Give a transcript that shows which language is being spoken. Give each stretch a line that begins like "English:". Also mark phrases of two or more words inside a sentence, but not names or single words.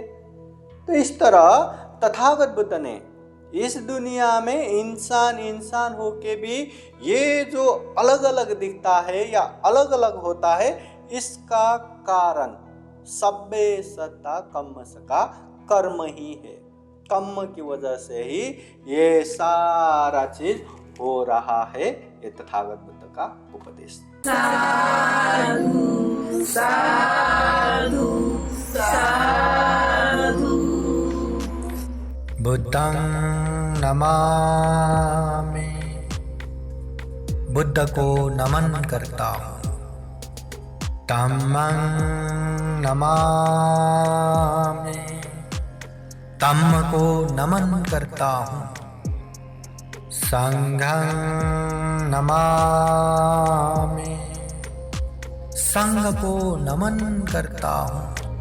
Hindi: तो इस तरह तथागत बुद्ध ने इस दुनिया में इंसान होके भी ये जो अलग अलग दिखता है या अलग अलग होता है, इसका कारण
Pali: सब्बे सत्ता कम्मस
Hindi: का कर्म ही है। कर्म की वजह से ही ये सारा चीज हो रहा है। ये तथागत बुद्ध का उपदेश। साधु साधु साधु।
Pali: बुद्धं नमामि,
Hindi: बुद्ध को नमन करता हूँ।
Pali: धम्मं नमामि,
Hindi: धम्म को नमन करता हूँ।
Pali: संघं नमामि,
Hindi: संघ को नमन करता हूँ।